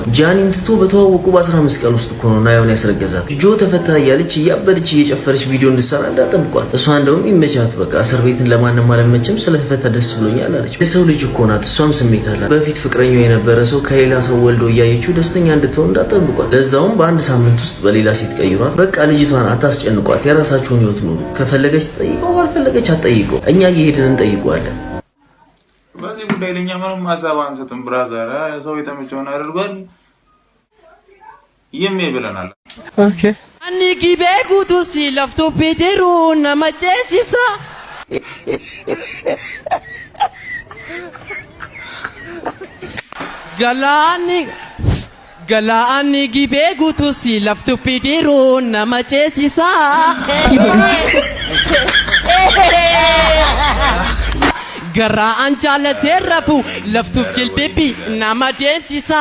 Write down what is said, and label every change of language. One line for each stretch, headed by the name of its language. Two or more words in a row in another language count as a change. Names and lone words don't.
Amharic: ጃኒን ትቶ በተዋወቁ በ15 ቀን ውስጥ እኮ ነው ናዮን ያስረገዛት። ጆ ተፈታ እያለች እያበደች እየጨፈረች ቪዲዮ እንድትሰራ እንዳጠብቋት። እሷ እንደውም ይመቻት በቃ እስር ቤትን ለማንም አለመችም፣ ስለተፈታ ደስ ብሎኛል አለች። የሰው ልጅ እኮ ናት፣ እሷም ስሜት አላት። በፊት ፍቅረኛው የነበረ ሰው ከሌላ ሰው ወልዶ እያየችው ደስተኛ እንድትሆን እንዳጠብቋት። ለዛውም በአንድ ሳምንት ውስጥ በሌላ ሴት ቀይሯት። በቃ ልጅቷን አታስጨንቋት፣ የራሳችሁን ህይወት ኑሩ። ከፈለገች ትጠይቀው፣ ካልፈለገች አትጠይቀው። እኛ እየሄድን እንጠይቀዋለን። በዚህ ጉዳይ ለኛ ምንም ሀሳብ አንሰጥም። ብራዘር ሰው የተመቸውን አድርጓል ይብለናል።
Oromo: oke ani gibee guutuusi lafto peeteru namaceesisa Galaani gibee guutuusi laftu fidiiruu nama ceesisa. Garaan jaalatee rafu laftuuf jilbibbi nama deemsisa.